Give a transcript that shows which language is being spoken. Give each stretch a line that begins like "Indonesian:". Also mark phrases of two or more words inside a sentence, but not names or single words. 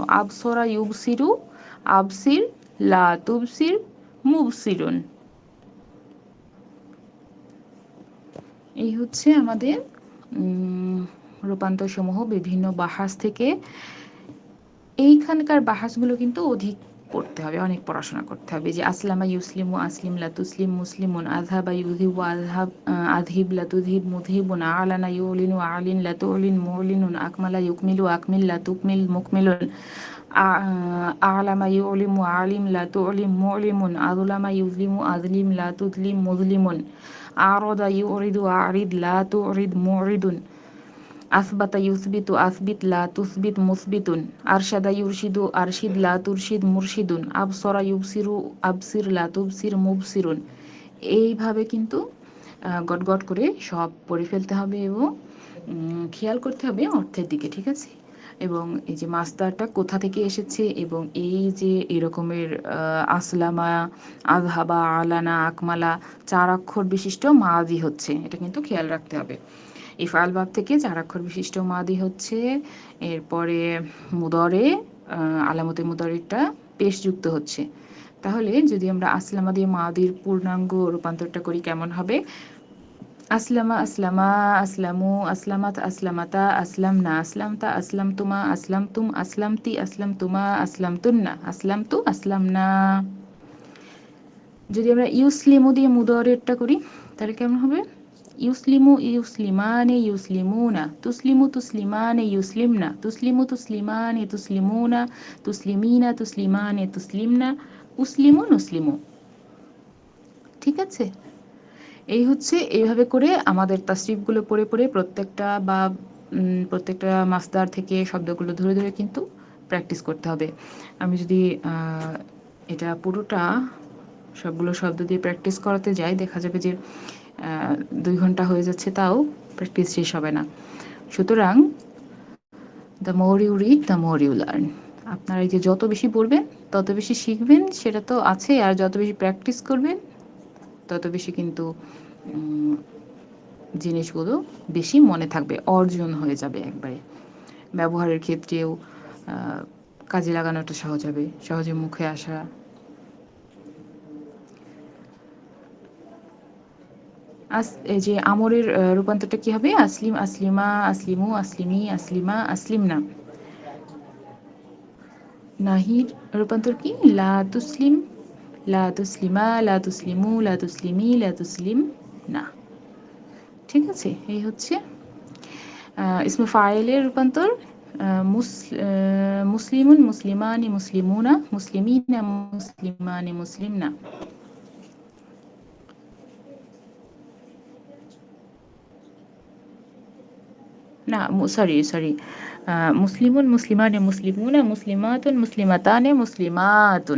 Arabic: أبصر يبصر أبصر لا تبصر مبصر.
Bangla: এই হচ্ছে আমাদের রূপান্তর সমূহ বিভিন্ন বাহাস থেকে। এইখানকার বাহাসগুলো কিন্তু অধিক পড়তে হবে, অনেক পড়াশোনা করতে হবে।
Arabic: যে أسلم يسلم أسلم لا تسلم مسلم. أذهب يذهب أذهب أذهب لا تذهب مذهب. ألان يلين ألن لا تلن ملين. أكمل يكمل أكمل لا تكمل مكمل. أعلم يعلم أعلم لا تعلم معلم. أظلم يظلم أظلم لا تظلم مظلم. أراد يريد أرد لا ترد مريد. أثبت يثبت أثبت لا تثبت مثبت. أرشد يرشد أرشد لا ترشد مرشد. أبصر يبصر أبصر لا تبصر مبصر.
Bangla: এইভাবে কিন্তু গট করে সব পড়ে ফেলতে হবে এবং খেয়াল করতে হবে অর্থের দিকে, ঠিক আছে? এবং এই যে মাসদারটা কোথা থেকে এসেছে, এবং এই যে এরকমের
Arabic: أسلم أذهب ألان أكمل
Bangla: 4 অক্ষর বিশিষ্ট মাদি হচ্ছে, এটা কিন্তু খেয়াল রাখতে হবে। ইফআল বাব থেকে 4 অক্ষর বিশিষ্ট মাদি হচ্ছে। এরপরে মুদরে আলামতে মুদরেরটা পেশযুক্ত হচ্ছে। তাহলে যদি আমরা আসলামা দিয়ে মাদির পূর্ণাঙ্গ রূপান্তরটা করি কেমন হবে?
Arabic: أسلم أسلما أسلموا أسلمت أسلمتا أسلمن أسلمت أسلمتما أسلمتم أسلمت أسلمتما أسلمتن أسلمت أسلمنا.
Bangla: যদি আমরা ইউসলিমু দিয়ে মুদরেরটা করি তাহলে কেমন হবে?
Arabic: يسلم يسلمان يسلمون تسلم تسلمان يسلمن تسلم تسلمان تسلمون تسلمين تسلمان تسلمن أسلم نسلم.
Bangla: ঠিক আছে, এই হচ্ছে এইভাবে করে আমাদের তাসরিফগুলো পড়ে পড়ে প্রত্যেকটা মাসদার থেকে শব্দগুলো ধরে ধরে কিন্তু প্র্যাকটিস করতে হবে। আমি যদি এটা পুরোটা সবগুলো শব্দ দিয়ে প্র্যাকটিস করাতে যাই, দেখা যাবে যে 2 ঘন্টা হয়ে যাচ্ছে, তাও প্র্যাকটিস শেষ হবে না।
English: সুতরাং the more you read the more you learn.
Bangla: আপনারা এই যে যত বেশি পড়বেন তত বেশি শিখবেন, সেটা তো আছে, আর যত বেশি প্র্যাকটিস করবেন তত বেশি কিন্তু জিনিসগুলো বেশি মনে থাকবে, অর্জন হয়ে যাবে একবারে। ব্যবহারের ক্ষেত্রেও কাজে লাগানোটা সহজ হবে, সহজে মুখে আসা। এই যে আমরের রূপান্তরটা কি হবে?
Arabic: أسلم، أسلما، أسلموا، أسلمي، أسلما، أسلمن.
Bangla: নাহির রূপান্তর কি?
Arabic: لا تسلم، لا تسلما، لا تسلموا، لا تسلمي، لا تسلمن.
Bangla: ঠিক আছে, এই হচ্ছে ইসমে ফাইলের রূপান্তর।
Arabic: مسلم، مسلمان، مسلمون، مسلمين، مسلمان، مسلمن. না, সরি, مسلم، مسلمان، مسلمون، مسلمة، مسلمتان، مسلمات.